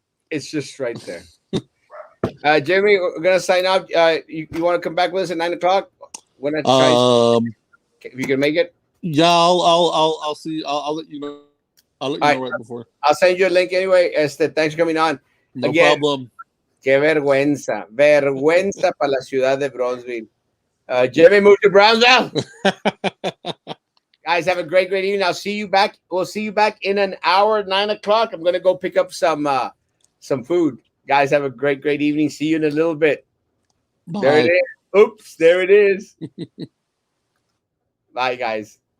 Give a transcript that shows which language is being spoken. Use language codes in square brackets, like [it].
[en] It's just right there. Jeremy, we're gonna sign off. You want to come back with us at 9:00? When I try, if you can make it. Yeah, I'll see. I'll let you know. I'll let you know right before. I'll send you a link anyway. Thanks for coming on. No Again, problem. [es] Qué vergüenza. Vergüenza para la ciudad de Bronzeville. [en] Jeremy moved to Brownsville. Guys, have a great evening. I'll see you back. We'll see you back in an hour, 9:00. I'm gonna go pick up some food. Guys, have a great evening. See you in a little bit. Bye. There it is. Oops, there it is. Bye, guys.